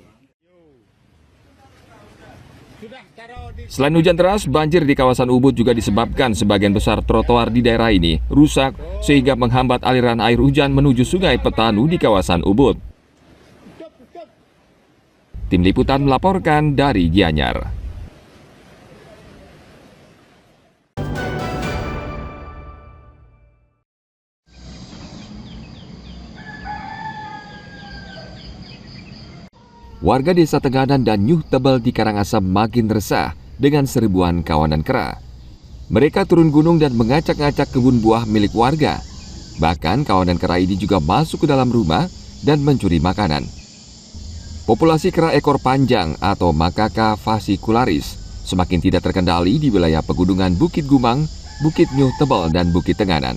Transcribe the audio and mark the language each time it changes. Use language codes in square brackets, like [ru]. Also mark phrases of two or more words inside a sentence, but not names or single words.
[id] Selain hujan deras, banjir di kawasan Ubud juga disebabkan sebagian besar trotoar di daerah ini rusak sehingga menghambat aliran air hujan menuju sungai Petanu di kawasan Ubud. Tim Liputan melaporkan dari Gianyar. Warga desa Tenganan dan Nyuh Tebel di Karangasem makin resah dengan serbuan kawanan kera. Mereka turun gunung dan mengacak-ngacak kebun buah milik warga. Bahkan kawanan kera ini juga masuk ke dalam rumah dan mencuri makanan. Populasi kera ekor panjang atau Macaca fascicularis semakin tidak terkendali di wilayah pegunungan Bukit Gumang, Bukit Nyuh Tebel, dan Bukit Tenganan.